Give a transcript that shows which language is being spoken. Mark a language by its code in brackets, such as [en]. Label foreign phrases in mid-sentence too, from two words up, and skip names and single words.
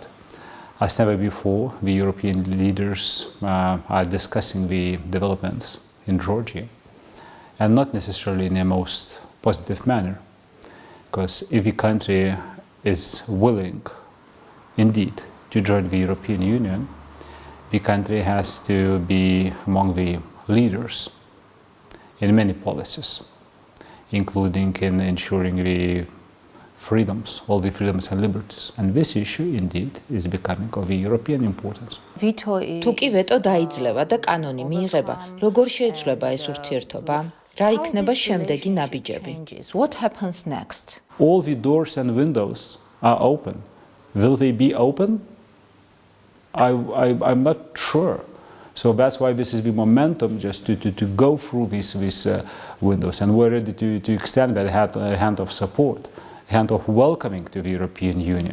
[en] As never before, the European leaders are discussing the developments in Georgia, and not necessarily in a most positive manner, because if the country is willing, indeed, to join the European Union, the country has to be among the leaders in many policies, including in ensuring the freedoms, all the freedoms and liberties. And this issue, indeed, is becoming of European importance. [ka] თუ კი ვეტო დაიძლევა და კანონი მიიღება, როგორ შეიცვლება ეს ურთიერთობა? რა იქნება შემდეგი ნაბიჯები? [en] What happens next? All the doors and windows are open. Will they be open? I'm not sure. So that's why this is the momentum just to go through these windows, and we're ready to extend that hand of support, hand of welcoming to the European Union.